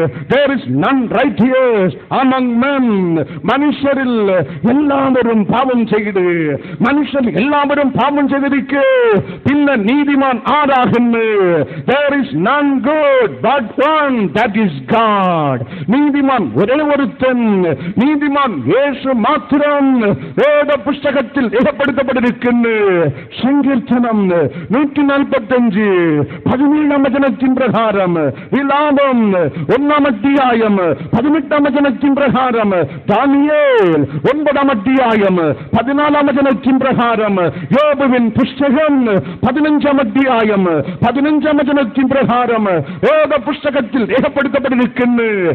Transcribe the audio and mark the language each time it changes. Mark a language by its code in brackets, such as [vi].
[en] There is none righteous among men. [ml] മനുഷ്യരിൽ എല്ലാവരും പാപം ചെയ്ത് മനുഷ്യൻ എല്ലാവരും പാപം ചെയ്തിരിക്കെ പിന്നെ നീതിമാൻ ആരാകുന്നു? [en] There is none good but one, that is God. [ml] നീതിമാൻ ഒരേ ഒരുത്തൻ, നീതിമാൻ യേശു മാത്രം. വേദപുസ്തകത്തിൽ രേഖപ്പെടുത്തപ്പെട്ടിരിക്കുന്നു. സങ്കീർത്തനം 145 17 വചനത്തിൻ പ്രകാരം വിലാപം 1 അധ്യായം 18 വചനത്തിൻ പ്രകാരം ദാനിയേൽ 9 അധ്യായം 14 വചനത്തിൻ പ്രകാരം യോബുവിൻ പുസ്തകം 15 അധ്യായം 15 വചനത്തിൻ പ്രകാരം വേദപുസ്തകത്തിൽ രേഖപ്പെടുത്തപ്പെട്ടിരിക്കുന്നു.